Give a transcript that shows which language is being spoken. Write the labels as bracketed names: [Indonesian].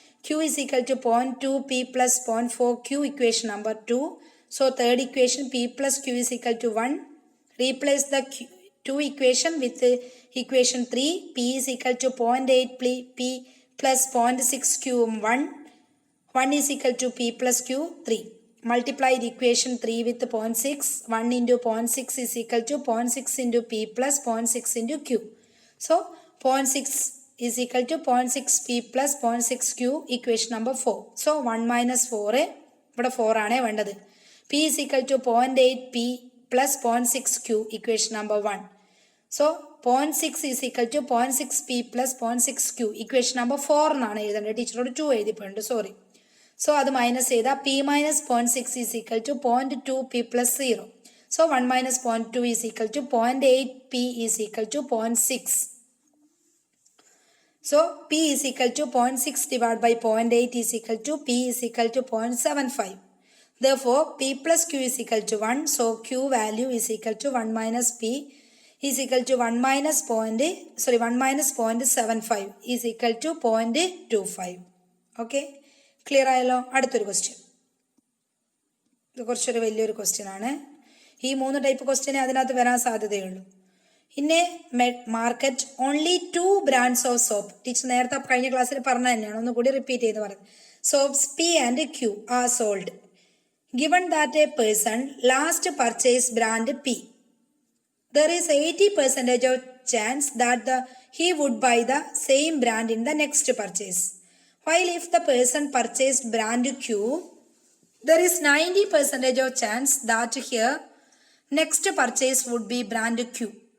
[English] q is equal to 0.2p plus 0.4q equation number 2. So third equation p plus q is equal to 1. Replace the 2 equation with equation 3. p is equal to 0.8p plus 0.6q 1. 1 is equal to p plus q 3. Multiply the equation 3 with 0.6. 1 into 0.6 is equal to 0.6 into p plus 0.6 into q. So 0.6 is equal to 0.6p plus 0.6q equation number 4. So 1 minus 4 [Malayalam] ഇവിടെ 4 ആണ് വേണ്ടത്. [English] p is equal to 0.8p plus 0.6q equation number 1. So 0.6 is equal to 0.6p plus 0.6q equation number 4 [Malayalam] എന്നാണ് എഴുതേണ്ടത്. ടീച്ചറോട് 2 എഴുതിപ്പോണ്ട്, sorry. [English] so [Malayalam] അത് minus ചെയ്താൽ [English] p minus 0.6 is equal to 0.2p plus 0. So 1 minus 0.2 is equal to 0.8p is equal to 0.6. So p is equal to 0.6 divide by 0.8 is equal to p is equal to 0.75. Therefore p plus q is equal to 1. So q value is equal to 1 minus p is equal to 1 minus 0.75 is equal to 0.25. [Malayalam] Okay, clear ആയല്ലോ. അടുത്തൊരു question. ഇത് കുറച്ചൊരു വലിയൊരു question ആണ്. ഈ 3 type ക്വസ്റ്റ്യനെ അതിനകത്ത് വരാൻ സാധ്യതയുള്ളൂ. [English] ഇന്നെ market only 2 brands of soap. [Malayalam] Teacher നേരത്തെ കഴിഞ്ഞ ക്ലാസ്സിൽ പറഞ്ഞ തന്നെയാണ്, ഒന്നുകൂടി റിപ്പീറ്റ് ചെയ്ത് പറയുന്നത്. [English] Suppose P and Q are sold given that a person last purchase brand P. There is 80% of chance that he would buy the same brand in the next purchase. While if the person purchased brand Q, there is 90% of chance that here next purchase would be brand Q.